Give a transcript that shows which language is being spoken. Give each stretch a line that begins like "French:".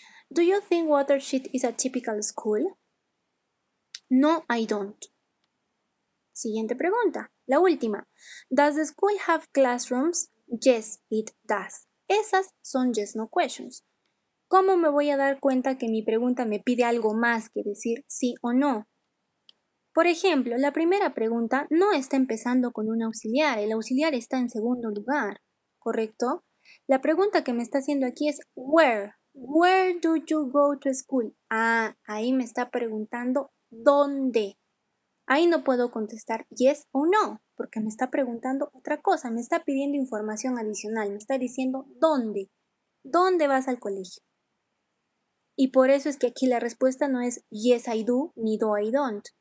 English: Do you think Watershed is a typical school? No, I don't.
Spanish: Siguiente pregunta, la última.
English: Does the school have classrooms? Yes, it does.
Spanish: Esas son
English: yes, no questions.
Spanish: ¿Cómo me voy a dar cuenta que mi pregunta me pide algo más que decir sí o no? Por ejemplo, la primera pregunta no está empezando con un auxiliar, el auxiliar está en segundo lugar, ¿correcto? La pregunta que me está haciendo aquí es where.
English: Where do you go to school?
Spanish: Ah, ahí me está preguntando dónde. Ahí no puedo contestar yes o no, porque me está preguntando otra cosa, me está pidiendo información adicional, me está diciendo dónde. ¿Dónde vas al colegio? Y por eso es que aquí la respuesta no es
English: yes I do
Spanish: ni
English: do I don't.